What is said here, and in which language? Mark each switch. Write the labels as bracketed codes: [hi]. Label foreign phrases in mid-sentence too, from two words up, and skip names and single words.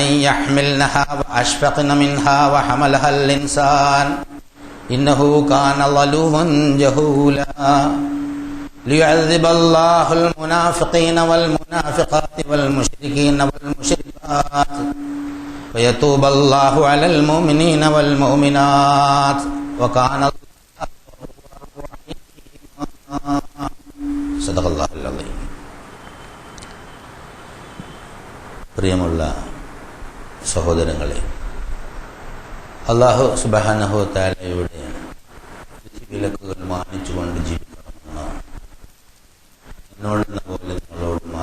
[ar] يحملنها وأشفقن منها وحملها الإنسان إنه كان ظلوما جهولا ليعذب الله المنافقين والمنافقات والمشركين والمشركات ويتوب الله على المؤمنين والمؤمنات وكان الله صدق الله العظيم. [ml] പ്രിയമുള്ള സഹോദരങ്ങളെ, അല്ലാഹു [ar] سبحانه و [ml] തആലയുടെ വിലക്കുകൾ മാനിച്ചുകൊണ്ട് ജീവിക്കണമെന്ന് എന്നോടെന്ന പോലെ നിങ്ങളോട്